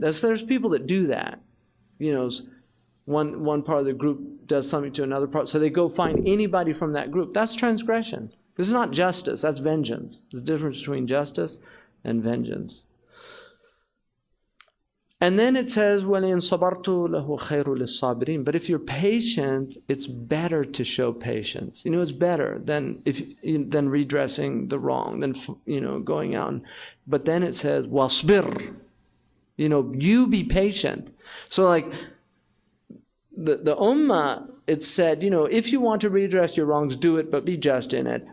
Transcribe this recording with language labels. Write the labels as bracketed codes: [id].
[en] There's people that do that, One part of the group does something to another part, so they go find anybody from that group. That's transgression. This is not justice, that's vengeance. There's a difference between justice and vengeance. And then it says, [ar] وَلَئِنْ صَبَرْتُ لَهُ خَيْرُ لِلصَّابِرِينَ. [en] But if you're patient, it's better to show patience. It's better than redressing the wrong, than going out. But then it says, وَاصْبِرْ. You be patient. So the Ummah, it said, if you want to redress your wrongs, do it, but be just in it.